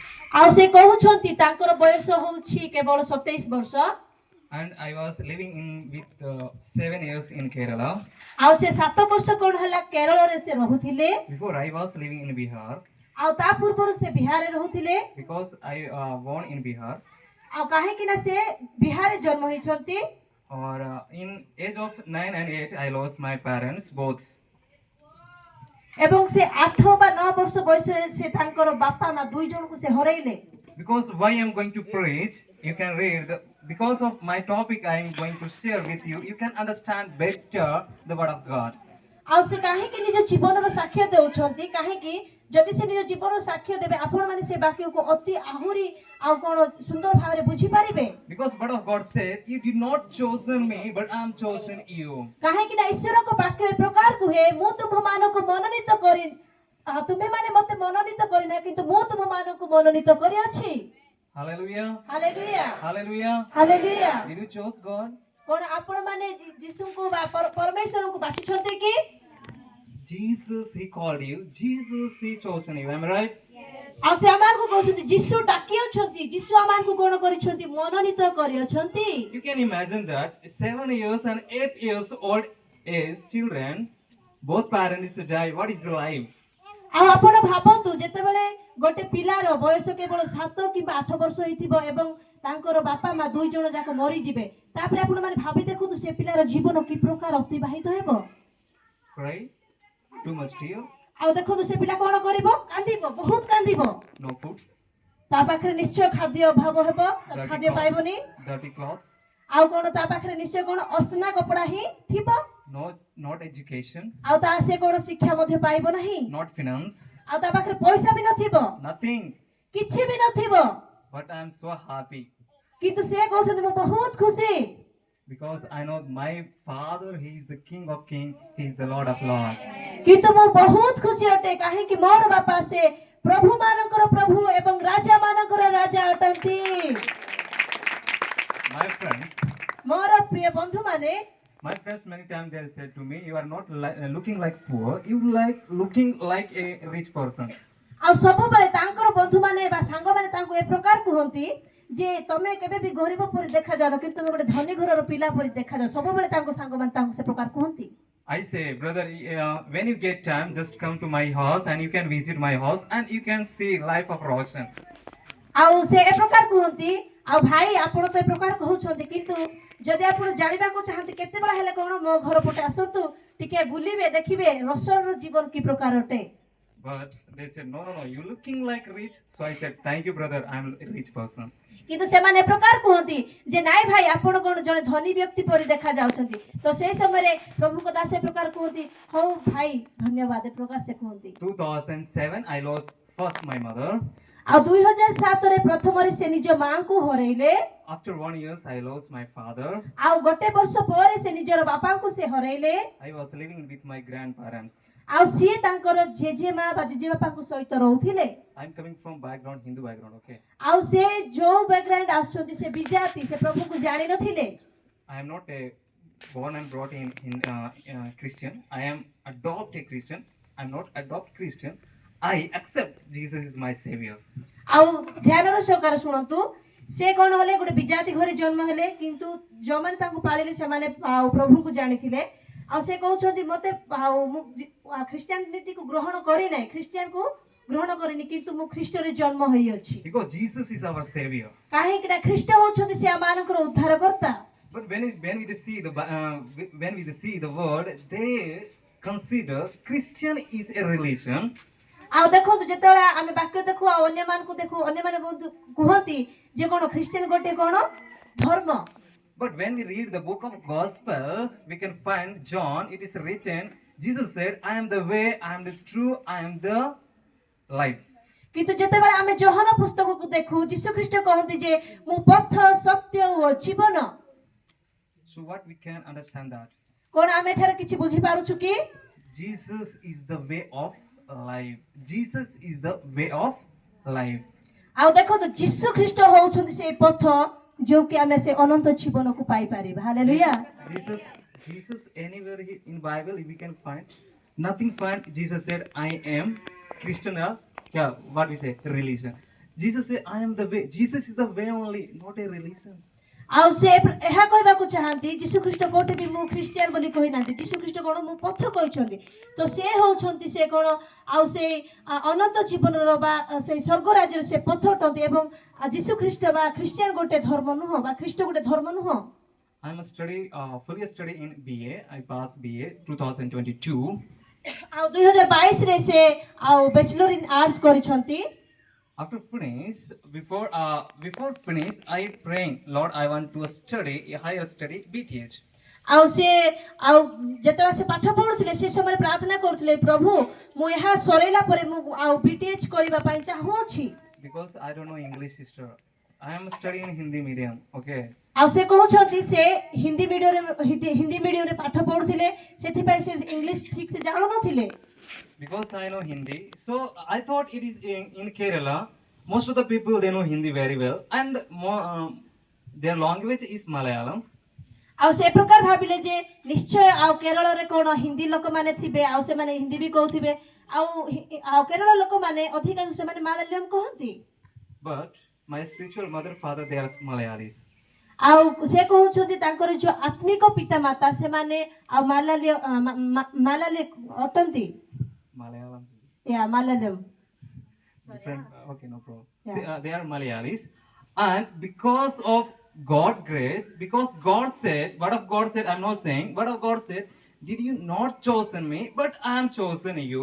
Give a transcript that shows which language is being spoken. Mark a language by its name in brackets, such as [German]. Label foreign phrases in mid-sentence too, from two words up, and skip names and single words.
[Odia] ଆଉ ସେ କହୁଛନ୍ତି ତାଙ୍କର ବୟସ ହେଉଛି କେବଳ 27 ବର୍ଷ। [English] And I was living in with 7 years in Kerala. [Odia] ଆଉ ସେ 7 ବର୍ଷ କଣ ହେଲା କେରଳରେ ସେ ରହୁଥିଲେ। [English] Before I was living in Bihar. [Odia] ଆଉ ତା ପୂର୍ବରୁ ସେ ବିହାରରେ ରହୁଥିଲେ। [English] Because I born in Bihar. [Odia] ଆଉ କାହିଁକି ନା ସେ ବିହାରରେ ଜନ୍ମ ହେଇଛନ୍ତି। [English] Or in age of 9 and 8 I lost my parents both. [Odia] ଏବଂ ସେ 8 ବା 9 ବର୍ଷ ବୟସରେ ସେ ତାଙ୍କର ବାପା ମା ଦୁଇ ଜଣଙ୍କୁ ସେ ହରେଇଲେ। [English] Because why I am going to preach, you can read because of my topic I am going to share with you, you can understand better the word of God. [Odia] ଆଉ ସେ କାହିଁକି ନିଜ ଜୀବନର ସାକ୍ଷ୍ୟ ଦେଉଛନ୍ତି କାହିଁକି ଯଦି ସେ ନିଜ ଜୀବନର ସାକ୍ଷ୍ୟ ଦେବେ ଆପଣ ମାନେ ସେ ବାକ୍ୟକୁ ଅତି ଆହୁରି ଆଉ କୋଣ ସୁନ୍ଦର ଭାବରେ ବୁଝି ପାରିବେ। [English] Because word of God said, you did not chosen me but I am chosen you. [Odia] କାହିଁକି ନା ଈଶ୍ୱରଙ୍କ ବାକ୍ୟ ଏ ପ୍ରକାର କୁହେ ମୁଁ ତୁମମାନଙ୍କୁ ମନୋନୀତ କରି ତୁମେମାନେ ମୋତେ ମନୋନୀତ କରିନା କିନ୍ତୁ ମୁଁ ତୁମମାନଙ୍କୁ ମନୋନୀତ କରିଅଛି। [English] Hallelujah. [Odia] ହାଲେଲୁୟା [English] Hallelujah. [Odia] ହାଲେଲୁୟା। [English] Did you choose God? [Odia] କଣ ଆପଣ ମାନେ ଯୀଶୁଙ୍କୁ ବା ପରମେଶ୍ୱରଙ୍କୁ ବାଛିଛନ୍ତି କି? [English] Jesus he called you. Jesus he chosen you. Am I right? [Odia] ଆଉ ସେ ଆମକୁ କହୁଛନ୍ତି ଯୀଶୁ ଡାକି ଅଛନ୍ତି ଯୀଶୁ ଆମକୁ କଣ କରିଛନ୍ତି ମନୋନୀତ କରିଅଛନ୍ତି। [English] You can imagine that 7 years and 8 years old age children, both parents die. What is life? [Odia] ଆଉ ଆପଣ ଭାବନ୍ତୁ ଯେତେବେଳେ ଗୋଟେ ପିଲାର ବୟସ କେବଳ 7 କିମ୍ବା 8 ବର୍ଷ ହେଇଥିବ ଏବଂ ତାଙ୍କର ବାପା ମା ଦୁଇ ଜଣ ଯାକ ମରିଯିବେ ତାପରେ ଆପଣ ମାନେ ଭାବି ଦେଖନ୍ତୁ ସେ ପିଲାର ଜୀବନ କି ପ୍ରକାର ଅତିବାହିତ ହେବ। [English] Cry, too much tear, [Odia] ଆଉ ଦେଖନ୍ତୁ ସେ ପିଲା କଣ କରିବ କାନ୍ଦିବ ବହୁତ କାନ୍ଦିବ। [English] no foods, [Odia] ତା ପାଖରେ ନିଶ୍ଚୟ ଖାଦ୍ୟ ଅଭାବ ହେବ ଖାଦ୍ୟ ପାଇବନି। [English] dirty clothes, [Odia] ଆଉ କଣ ତା ପାଖରେ ନିଶ୍ଚୟ କଣ ଅସନା କପଡା ହିଁ ଥିବ। [English] not education, [Odia] ଆଉ ତା ସେ କଣ ଶିକ୍ଷା ମଧ୍ୟ ପାଇବ ନାହିଁ। [English] not finance, [Odia] ଆଉ ତା ପାଖରେ ପଇସା ବି ନଥିବ [English] nothing. [Odia] କିଛି ବି ନଥିବ। [English] But I am so happy [Odia] କିନ୍ତୁ ସେ କହୁଛନ୍ତି ମୁଁ ବହୁତ ଖୁସି [English] because I know my Father, He is the King of Kings, He is the Lord of Lords. [Odia] କିନ୍ତୁ ମୁଁ ବହୁତ ଖୁସି ଅଟେ କାହିଁକି ମୋର ବାପା ସେ ପ୍ରଭୁ ମାନଙ୍କର ପ୍ରଭୁ ଏବଂ ରାଜା ମାନଙ୍କର ରାଜା ଅଟନ୍ତି। [English] My friends, [Odia] ମୋର ପ୍ରିୟ ବନ୍ଧୁ ମାନେ [English] many times they said to me, you are not looking like poor, you like looking like a rich person. [Odia] ଆଉ ସବୁବେଳେ ତାଙ୍କର ବନ୍ଧୁ ମାନେ ବା ସାଙ୍ଗ ମାନେ ତାଙ୍କୁ ଏ ପ୍ରକାର କୁହନ୍ତି ଯେ ତମେ କେବେ ବି ଗରିବ ପରି ଦେଖାଯାଅ କିନ୍ତୁ ତମେ ଗୋଟେ ଧନୀ ଘରର ପିଲା ପରି ଦେଖାଯାଅ ସବୁବେଳେ ତାଙ୍କ ସାଙ୍ଗ ମାନେ ତାଙ୍କୁ ସେ ପ୍ରକାର କୁହନ୍ତି। [English] I say, brother, when you get time, just come to my house and you can visit my house and you can see life of Roshan. [Odia] ଆଉ ସେ ଏ ପ୍ରକାର କୁହନ୍ତି ଆଉ ଭାଇ ଆପଣ ତ ଏ ପ୍ରକାର କହୁଛନ୍ତି କିନ୍ତୁ ଯଦି ଆପଣ ଜାଣିବାକୁ ଚାହାନ୍ତି କେତେବେଳେ ହେଲେ କଣ ମୋ ଘର ପଟେ ଆସନ୍ତୁ ଟିକେ ବୁଲିବେ ଦେଖିବେ ରୋଶନର ଜୀବନ କି ପ୍ରକାର ଅଟେ। [English] But they said, no, you looking like rich. So I said, thank you, brother, I'm a rich person. [Odia] କିନ୍ତୁ ସେମାନେ ଏ ପ୍ରକାର କୁହନ୍ତି ଯେ ନାଇଁ ଭାଇ ଆପଣ କଣ ଜଣେ ଧନୀ ବ୍ୟକ୍ତି ପରି ଦେଖା ଯାଉଛନ୍ତି ତ ସେଇ ସମୟରେ ପ୍ରଭୁଙ୍କ ଦାସ ଏ ପ୍ରକାର କୁହନ୍ତି ହଉ ଭାଇ ଧନ୍ୟବାଦ ଏ ପ୍ରକାର ସେ କୁହନ୍ତି। [English] 2007 I lost first my mother. [Odia] ଆଉ 2007 ରେ ପ୍ରଥମରେ ସେ ନିଜ ମାଙ୍କୁ ହରେଇଲେ। [English] After 1 year I lost my father. [Odia] ଆଉ ଗୋଟେ ବର୍ଷ ପରେ ସେ ନିଜର ବାପାଙ୍କୁ ସେ ହରେଇଲେ। [English] I was living with my grandparents. [Odia] ଆଉ ସିଏ ତାଙ୍କର ଜେଜେମା ବା ଜେଜେବାପାଙ୍କ ସହିତ ରହୁଥିଲେ। [English] I'm coming from background Hindu background, okay? [Odia] ଆଉ ସେ ଯୋଉ ବ୍ୟାକଗ୍ରାଉଣ୍ଡ ଆସୁଛନ୍ତି ସେ ବିଜାତି ସେ ପ୍ରଭୁଙ୍କୁ ଜାଣି ନଥିଲେ। [English] I am not a born and brought in Christian. I am adopted Christian. I am not adopted Christian. I accept Jesus is my savior. [Odia] ଆଉ ଧ୍ୟାନର ସହକାରେ ଶୁଣନ୍ତୁ ସେ କଣ ହେଲେ ଗୋଟେ ବିଜାତି ଘରେ ଜନ୍ମ ହେଲେ କିନ୍ତୁ ଯୋଉମାନେ ତାଙ୍କୁ ପାଳିଲେ ସେମାନେ ପ୍ରଭୁଙ୍କୁ ଜାଣିଥିଲେ। ଆଉ ସେ କହୁଛନ୍ତି ମତେ ମୁଁ ଖ୍ରୀଷ୍ଟିଆନିଟିକୁ ଗ୍ରହଣ କରି ନାହିଁ ଖ୍ରୀଷ୍ଟିଆନକୁ ଗ୍ରହଣ କରିନି କିନ୍ତୁ ମୁଁ ଖ୍ରୀଷ୍ଟରେ ଜନ୍ମ ହୋଇଅଛି। [English] Because Jesus is our savior. [Odia] କାହିଁକି ନା ଖ୍ରୀଷ୍ଟ ହେଉଛନ୍ତି ସେ ଆମମାନଙ୍କର ଉଦ୍ଧାରକର୍ତ୍ତା। [English] But when we see the word, they consider Christian is a religion. [Odia] ଆଉ ଦେଖନ୍ତୁ ଯେତେବେଳେ ଆମେ ବାକ୍ୟ ଦେଖୁ ଆଉ ଅନ୍ୟମାନଙ୍କୁ ଦେଖୁ ଅନ୍ୟମାନେ କୁହନ୍ତି ଯେ କଣ ଖ୍ରୀଷ୍ଟିଆନ ଗୋଟେ କଣ ଧର୍ମ। [English] But when we read the book of Gospel, we can find John, it is written, Jesus said, I am the way, I am the truth, I am the life. [Odia] କିନ୍ତୁ ଯେତେବେଳେ ଆମେ ଯୋହନ ପୁସ୍ତକକୁ ଦେଖୁ ଯୀଶୁ ଖ୍ରୀଷ୍ଟ କହନ୍ତି ଯେ ମୁଁ ପଥ ସତ୍ୟ ଓ ଜୀବନ। [English] So what we can understand that? [Odia] କଣ ଆମେ ଏଠାରେ କିଛି ବୁଝି ପାରୁଛୁ କି? [English] Jesus is the way of life. Jesus is the way of life. [Odia] ଆଉ ଦେଖନ୍ତୁ ଯୀଶୁ ଖ୍ରୀଷ୍ଟ ହେଉଛନ୍ତି ସେ ପଥ ଯୋଉ କି ଆମେ ସେ ଅନନ୍ତ ଜୀବନକୁ ପାଇ ପାରିବା। ହାଲେଲୁୟା। [English] Jesus anywhere in Bible we can find nothing find Jesus said I am Christian, what we say religion. Jesus said, I am the way. Jesus is the way only, not a religion. [Odia] ଆଉ ସେ ଏହା କହିବାକୁ ଚାହାନ୍ତି ଯୀଶୁ ଖ୍ରୀଷ୍ଟ କୋଉଠି ବି ମୁଁ ଖ୍ରୀଷ୍ଟିଆନ ବୋଲି କହିନାହାନ୍ତି। ଯୀଶୁ ଖ୍ରୀଷ୍ଟ କଣ ମୁଁ ପଥ କହିଛନ୍ତି। ତ ସେ ହଉଛନ୍ତି ସେ କଣ ଆଉ ସେ ଅନନ୍ତ ଜୀବନର ବା ସେ ସ୍ୱର୍ଗ ରାଜ୍ୟର ସେ ପଥ ଅଟନ୍ତି ଏବଂ ଯୀଶୁ ଖ୍ରୀଷ୍ଟ ବା ଖ୍ରୀଷ୍ଟିଆନ ଗୋଟେ ଧର୍ମ ନୁହଁ ବା ଖ୍ରୀଷ୍ଟ ଗୋଟେ ଧର୍ମ ନୁହଁ। [English] I'm a fully study in BA. I passed BA 2022. [Odia] ଆଉ 2022 ରେ ସେ ଆଉ [English] Bachelor in Arts [Odia] କରିଛନ୍ତି। [English] After before finish, I praying, Lord, I want to study a higher study BTH. [Odia] ଆଉ ସେ ଆଉ ଯେତେବେଳେ ସେ ପାଠ ପଢୁଥିଲେ ସେ ସମୟରେ ପ୍ରାର୍ଥନା କରୁଥିଲେ ପ୍ରଭୁ ମୁଁ ଏହା ସରେଇଲା ପରେ ମୁଁ ଆଉ ବିଟିଏଚ୍ କରିବା ପାଇଁ ଚାହୁଁଅଛି। [English] Because I don't know English, sister. I am studying in Hindi medium. Okay. [Odia] ଆଉ ସେ କହୁଛନ୍ତି ସେ ହିନ୍ଦୀ ମିଡିୟମରେ ପାଠ ପଢୁଥିଲେ ସେଥିପାଇଁ ସେ ଇଂଲିଶ ଠିକ ସେ ଜାଣୁନଥିଲେ। [English] Because I know Hindi, so I thought it is in Kerala. Most of the people they know Hindi very well, and their language is Malayalam. [Odia] ଆଉ ସେ ପ୍ରକାର ଭାବିଲେ ଯେ ନିଶ୍ଚୟ ଆଉ କେରଳରେ କଣ ହିନ୍ଦୀ ଲୋକମାନେ ଥିବେ ଆଉ ସେମାନେ ହିନ୍ଦୀ ବି କହୁଥିବେ ଆଉ କେରଳ ଲୋକମାନେ ଅଧିକାଂଶ ସେମାନେ ମାଲାୟାଲମ କହନ୍ତି। [English] But my spiritual mother, father, they are Malayalis. [Odia] ଆଉ ସେ କହୁଛନ୍ତି ତାଙ୍କର ଯୋଉ ଆତ୍ମିକ ପିତା ମାତା ସେମାନେ ଆଉ ମାଲାଲି ଅଟନ୍ତି। [English] Malayalam. [Odia] ମାଲାୟାଲମ। [English] Different. Okay, no problem. Yeah. They are Malayalis, and because of God grace, because God said, what of God said, I'm not saying, what of God said, did you not chosen me, but I am chosen you.